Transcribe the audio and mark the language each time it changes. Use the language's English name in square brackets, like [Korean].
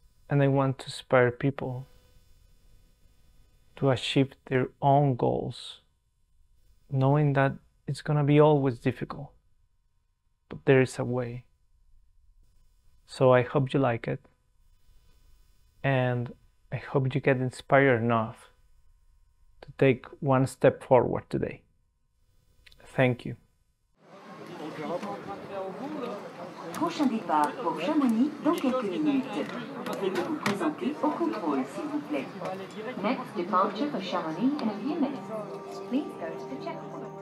[English] And I want to inspire people to achieve their own goals, knowing that it's gonna be always difficult, but there is a way. So I hope you like it, and I hope you get inspired enough to take one step forward today. Thank you. [French] Prochain départ pour Chamonix dans quelques minutes. Veuillez vous présenter au contrôle, s'il vous plaît. [English] Next departure for Chamonix in a few minutes. Please go to the checkpoint.